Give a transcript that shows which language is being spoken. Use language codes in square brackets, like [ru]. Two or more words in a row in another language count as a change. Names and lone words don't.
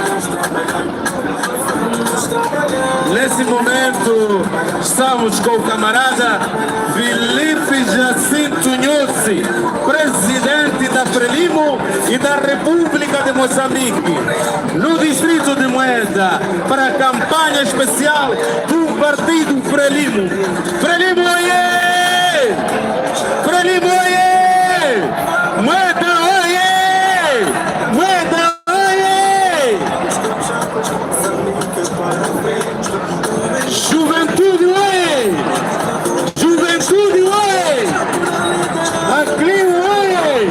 [pt] Nesse momento, estamos com o camarada Filipe Jacinto Nyusi, presidente da Frelimo e da República de Moçambique, no distrito de Moeda, para a campanha especial do partido Frelimo. Frelimo, oie! Frelimo, oie! Moeda, oie! Moeda, oie! Juventude, oie! Juventude, oie! Aclio, oie!